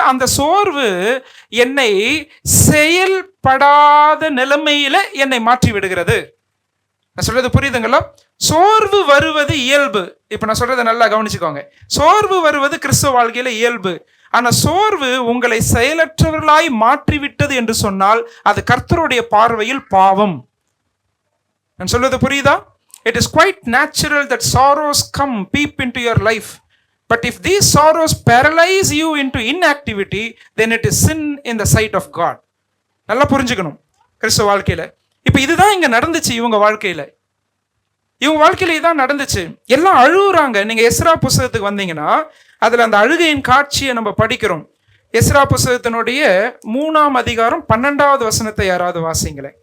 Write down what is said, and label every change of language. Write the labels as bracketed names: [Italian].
[Tamil] அந்த சோர்வு என்னை செயல்படாத நிலைமையில என்னை மாற்றி விடுகிறது. நான் சொல்றது புரியுதுங்களா? சோர்வு வருவது இயல்பு. இப்ப நான் சொல்றதை நல்லா கவனிச்சுக்கோங்க. சோர்வு வருவது கிறிஸ்துவ வாழ்க்கையில இயல்பு. ஆனா சோர்வு உங்களை செயலற்றவர்களாய் மாற்றிவிட்டது என்று சொன்னால் அது கர்த்தருடைய பார்வையில் பாவம். நான் சொல்றது புரியுதா? [English] It is quite natural that sorrows come peep into your life. But if these sorrows paralyze you into inactivity, then it is sin in the sight of God. [Tamil] நல்லா புரிஞ்சுக்கணும் கிறிஸ்துவ வாழ்க்கையில. இப்ப இதுதான் இங்க நடந்துச்சு இவங்க வாழ்க்கையில. இவங்க வாழ்க்கையில இதான் நடந்துச்சு. எல்லாம் அழுகுறாங்க. நீங்க எஸ்ரா புஸ்தகத்துக்கு வந்தீங்கன்னா அதுல அந்த அழுகையின் காட்சியை நம்ம படிக்கிறோம். எஸ்ரா புஸ்தகத்தினுடைய 3ஆம் அதிகாரம் 12வது வசனத்தை யாராவது வாசிங்களேன்.